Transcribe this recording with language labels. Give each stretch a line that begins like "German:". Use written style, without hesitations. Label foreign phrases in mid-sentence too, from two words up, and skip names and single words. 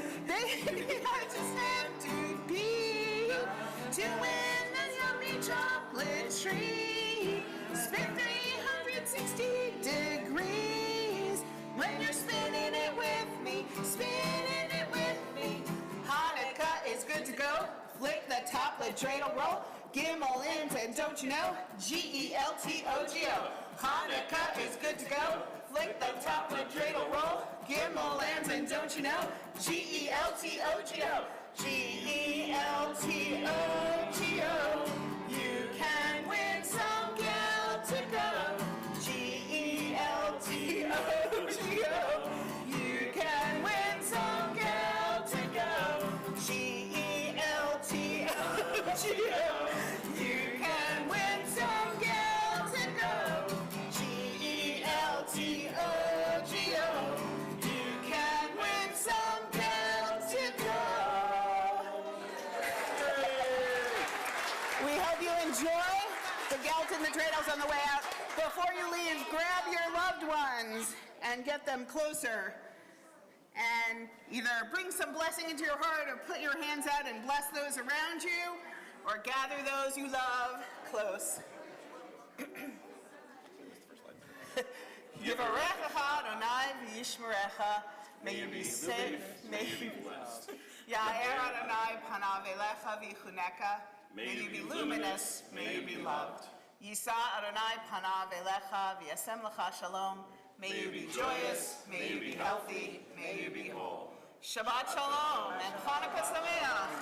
English: Baby, I just have to win the yummy chocolate treat. Spin 360 degrees. When you're spinning it with me, spinning it with me. Hanukkah is good to go. Flick the top, let dreidel roll. Gimel ends and don't you know? G-E-L-T-O-G-O. Hanukkah is good to go. Flick the top, let dreidel roll. Gimel lands and don't you know? G-E-L-T-O-G-O. G-E-L-T-O-G-O. You can win some gal to go. G-E-L-T-O-G-O. You can win some gal to go. G-E-L-T-O-G-O. You can win some gal to go. G-E-L-T-O-G-O. You can win some gal to go. We hope you enjoy the gelt and the dreidels on the way out. Before you leave, grab your loved ones and get them closer. And either bring some blessing into your heart or put your hands out and bless those around you, or gather those you love close.
Hebrew: יברכך ה' וישמרך.
English: May you be safe, may you be blessed.
Hebrew: יאר ה' פניו אליך ויחנך.
English: May you be luminous, may you be loved.
Hebrew: ישא ה' פניו אליך וישם לך שלום.
English: May you be joyous, may you be healthy, may you be whole.
Hebrew: שבת שלום and חנוכה שמח.